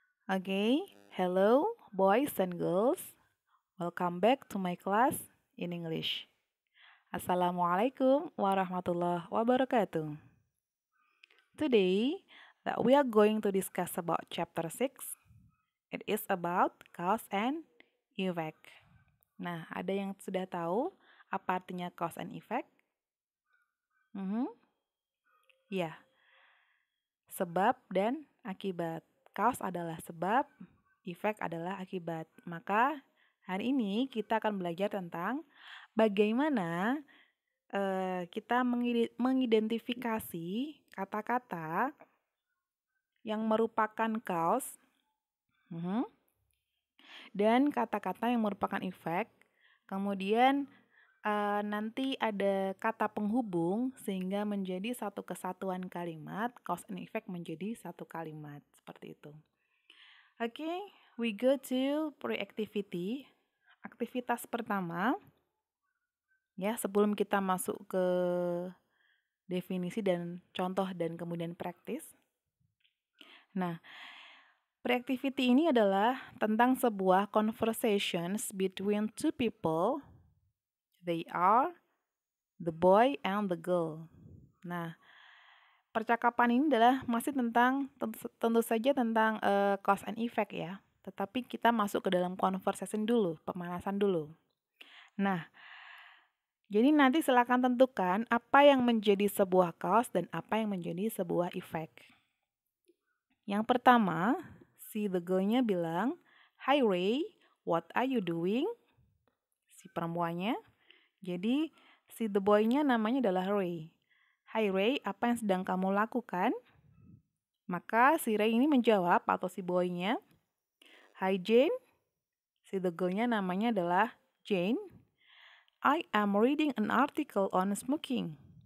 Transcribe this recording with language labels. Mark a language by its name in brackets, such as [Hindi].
[English] Okay, hello, boys and girls. Welcome back to my class in English. [Arabic] Assalamualaikum warahmatullahi wabarakatuh. [English] Today, that we are going to discuss about chapter 6. It is about cause and effect. [Indonesian] Nah, ada yang sudah tahu apa artinya cause and effect? Ya, sebab dan akibat. Cause adalah sebab, effect adalah akibat. Maka hari ini kita akan belajar tentang bagaimana kita mengidentifikasi kata-kata yang merupakan cause dan kata-kata yang merupakan effect. Kemudian nanti ada kata penghubung sehingga menjadi satu kesatuan kalimat, cause and effect menjadi satu kalimat, seperti itu. [English] Oke, we go to pre-activity. [Indonesian] Aktivitas pertama, ya sebelum kita masuk ke definisi dan contoh dan kemudian praktis. Nah, pre-activity ini adalah tentang sebuah [English] conversations between two people. They are the boy and the girl. [Indonesian] Nah, percakapan ini adalah masih tentang tentu saja tentang cause and effect ya. Tetapi kita masuk ke dalam conversation dulu, pemanasan dulu. Nah, jadi nanti silakan tentukan apa yang menjadi sebuah cause dan apa yang menjadi sebuah effect. Yang pertama, si the girl-nya bilang, [English] "Hi Ray, what are you doing?" [Indonesian] Si perempuannya. Jadi si the boy-nya namanya adalah Ray. "Hi Ray, apa yang sedang kamu lakukan?" Maka si Ray ini menjawab atau si boy-nya, "Hi Jane." Si the girl-nya namanya adalah Jane. [English] "I am reading an article on smoking."